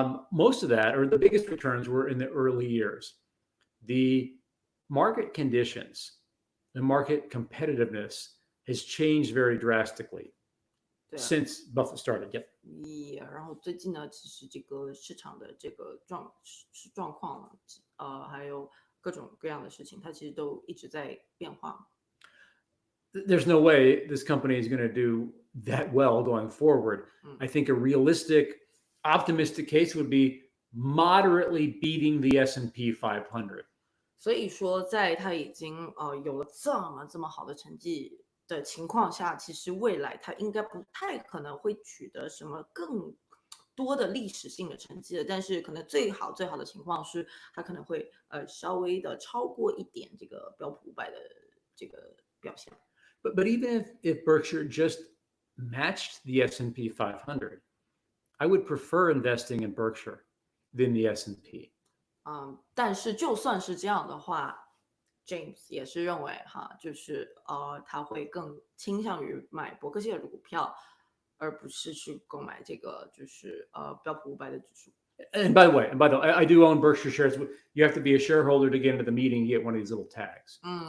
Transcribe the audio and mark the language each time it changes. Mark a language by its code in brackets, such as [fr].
[en] Most of that, or the biggest returns, were in the early years. The market conditions, the market competitiveness has changed very drastically [zh] 对啊 [en] since Buffett started. Yep. [zh] 然后最近呢，其实这个市场的这个状况，还有各种各样的事情，它其实都一直在变化。 [en] There's no way this company is going to do that well going forward. I think a realistic, optimistic case would be moderately beating the S&P 500. [zh] 所以说，在它已经有了这么好的成绩的情况下，其实未来它应该不太可能会取得什么更多的历史性的成绩的，但是可能最好的情况是，它可能会稍微的超过一点这个标普500的这个表现。 [en] But even if Berkshire just matched the S&P 500, I would prefer investing in Berkshire than the S&P. [zh] 但是就算是这样的话 ，James 也是认为就是他会更倾向于买伯克希尔的股票，而不是去购买这个就是标普500的指数。 [en] And by the way, I do own Berkshire shares. You have to be a shareholder to get into the meeting. You get one of these little tags.